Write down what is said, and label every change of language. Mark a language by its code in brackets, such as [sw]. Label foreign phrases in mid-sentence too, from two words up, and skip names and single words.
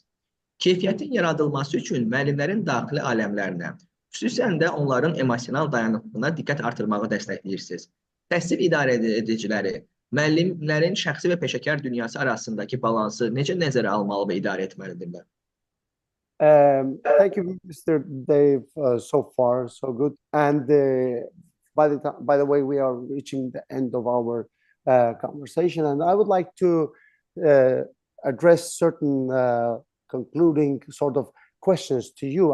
[az] Keyfiyyətin yaradılması üçün müəllimlərin daxili aləmlərinə, xüsusən də onların emosional dayanıqlığına diqqət artırmağı dəstəkləyirsiniz. Təhsil idarə ediciləri müəllimlərin şəxsi və peşəkar dünyası arasındakı balansı necə nəzərə almalı və idarə etməlidirlər? [en] Thank you, Mr. Dave. So far, so good. And by the way, we are reaching the end of our conversation, and I would like to address certain concluding sort of questions to you.